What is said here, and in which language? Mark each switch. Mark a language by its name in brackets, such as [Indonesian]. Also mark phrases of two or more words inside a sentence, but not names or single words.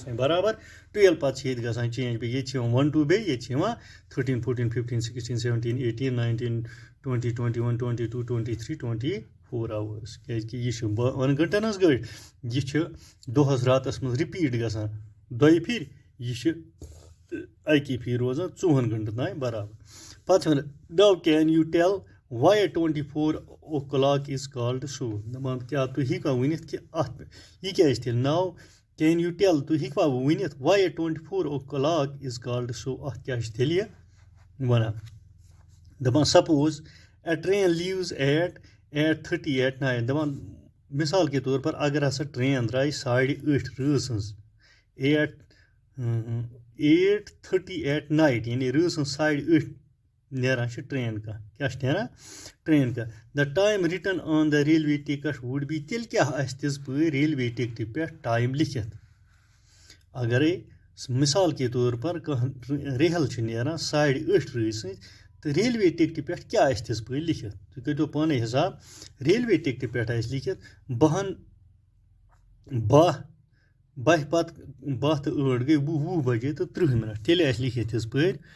[Kashmiri] تانۍ برابر 12 پَتہٕ چھِ ییٚتہِ گژھان چینج بیٚیہِ ییٚتہِ چھِ یِوان 1 2 بیٚیہِ ییٚتہِ چھِ یِوان 13 14 15 16 17 18 19 20 21 22 23 24 hours کیٛازِکہِ یہِ چھِ 12 گھنٹن ہٕنٛز گٲڑۍ یہِ چھِ دۄہَس راتَس منٛز رِپیٖٹ گژھان دۄیہِ پھِرِ یہِ چھِ اَکی پھِرِ روزان 4 گھنٹن تانۍ برابر پَتہٕ چھِ وَنان [English] now can you tell why 24 o'clock is called so [Kashmiri] دَپان کیٛاہ تُہۍ ہیٚکوا ؤنِتھ کہِ اَتھ یہِ کیٛازِ تیٚلہِ [English] now can you tell [Kashmiri] تُہۍ ہیٚکوا ؤنِتھ [English] why 24 o'clock is called so [Kashmiri] اَتھ کیٛاہ چھِ تیٚلہِ یہِ وَنان دَپان [English] suppose a train leaves at 8:30 at night [Kashmiri] دَپان [Urdu] مِثال کے طور پر [Kashmiri] اگر ہسا ٹرٛین درٛایہِ 8:30 رٲژ سٕنٛز [English] 8:30 at night [Kashmiri] یعنی رٲژ سٕنٛز 8:30 نیران چھِ ٹرٛین کانٛہہ کیٛاہ چھِ نیران ٹرٛین کانٛہہ [English] the time written on the railway ticket would be [Kashmiri] تیٚلہِ کیٛاہ آسہِ تِژ پٲرۍ ریلوے ٹِکٹہِ پٮ۪ٹھ ٹایم لیکھِتھ اگرے [Urdu] مِثال کے طور پر [Kashmiri] کانٛہہ ریل چھِ نیران 8:30 رٲژ سٕنٛز تہٕ ریلوے ٹِکٹہِ پٮ۪ٹھ کیٛاہ آسہِ تِژ پٲرۍ لیکھِتھ تُہۍ کٔرۍتو پانَے حِساب ریلوے ٹِکٹہِ پٮ۪ٹھ آسہِ لیکھِتھ 12 پَتہٕ 12 تہٕ 8 گٔے 20 بجے تہٕ 30 مِنٹ تیٚلہِ آسہِ لیکھِتھ تِژ پٲرۍ